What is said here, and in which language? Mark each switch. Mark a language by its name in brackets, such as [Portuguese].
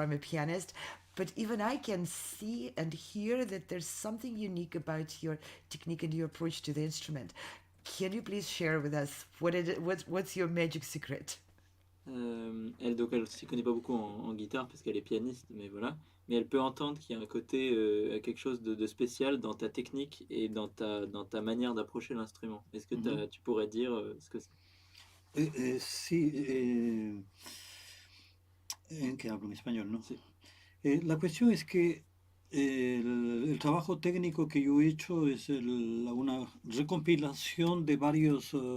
[English] I'm a pianist, but even I can see and hear that there's something unique about your technique and your approach to the instrument. Can you please share with us what's your magic secret? [French] Donc elle s'y connaît pas beaucoup en guitare parce qu'elle est pianiste, mais voilà. Mais elle peut entendre qu'il y a un côté, quelque chose de spécial dans ta technique et dans ta manière d'approcher l'instrument. Est-ce que tu pourrais dire ce que c'est? [Spanish] Sí, en que hablo en español, ¿no? Sí. La cuestión es que el trabajo técnico que yo he hecho es una recompilación de varios